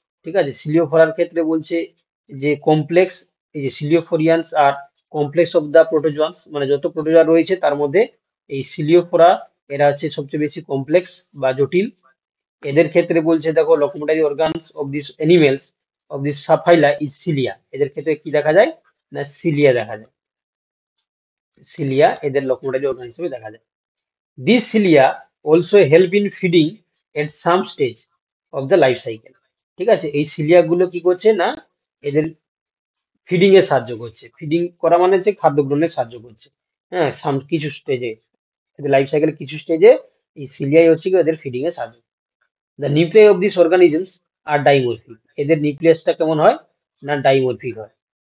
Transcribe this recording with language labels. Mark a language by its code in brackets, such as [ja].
[bn] ঠিক আছে, সিলিওফোরার ক্ষেত্রে বলছে যে কমপ্লেক্স, এই যে সিলিওফোরিয়ান্স [en] are complex of the protozoans, [bn] মানে যত প্রোটোজোয়া রয়েছে তার মধ্যে এই সিলিওফোরা এরা হচ্ছে সবচেয়ে বেশি কমপ্লেক্স বা জটিল। এদের ক্ষেত্রে বলছে দেখো [en] Locomotory organs of this animals of this subphyla is cilia. [bn] এদের ক্ষেত্রে কি দেখা যায় না সিলিয়া দেখা যায়, সিলিয়া এদের লোকোমোটরি অর্গান হিসেবে দেখা যায়। [en] These cilia also help in feeding at some stage of the life cycle. [bn] ঠিক আছে, এই সিলিয়া গুলো কি করছে না এদের ফিডিং এ সাহায্য করছে। ফিডিং করা মানে হচ্ছে খাদ্য গ্রহণে সাহায্য করছে। হ্যাঁ, কিছু স্টেজে, এদের লাইফ সাইকেলের কিছু স্টেজে এই সিলিয়াই হচ্ছে কি এদের ফিডিং এ সাহায্য। [en] The nuclei of this organisms are dimorphic. [bn] এদের নিউক্লিয়াসটা কেমন হয় না ডাইমরফিক হয়।